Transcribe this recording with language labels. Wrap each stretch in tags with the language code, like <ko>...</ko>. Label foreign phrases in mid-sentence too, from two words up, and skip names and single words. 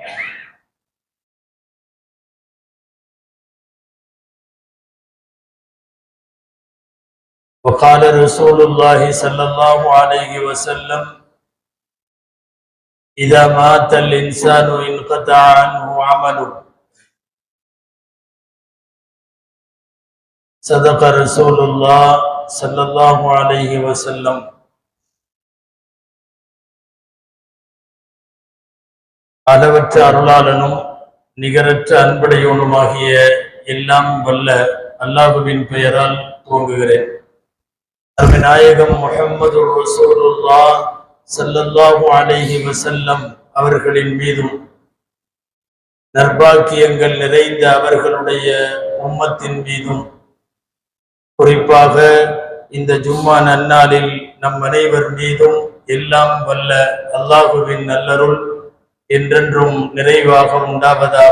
<ar>وقال رسول الله صلى الله عليه وسلم: إذا مات الإنسان انقطع عنه عمله. صدق رسول الله صلى الله عليه وسلم.</ar> <ta>அளவற்ற அருளாளனும் நிகரற்ற அன்புடையவனுமாகிய எல்லாம் வல்ல அல்லாஹ்வின் பெயரால் துவங்குகிறேன். நாயகம் முஹம்மது ரசூலுல்லாஹ்</ta> <ar>صلى الله عليه وسلم</ar> <ta>அவர்களின் மீதும் நற்பாக்கியங்கள் நிறைந்த அவர்களுடைய உம்மத்தின் மீதும் குறிப்பாக இந்த ஜும்மா நன்னாளில் நம் அனைவர் மீதும் எல்லாம் வல்ல அல்லாஹுவின் நல்லருள் என்றென்றும் நிறைவாக உண்டாவதாக.</ta>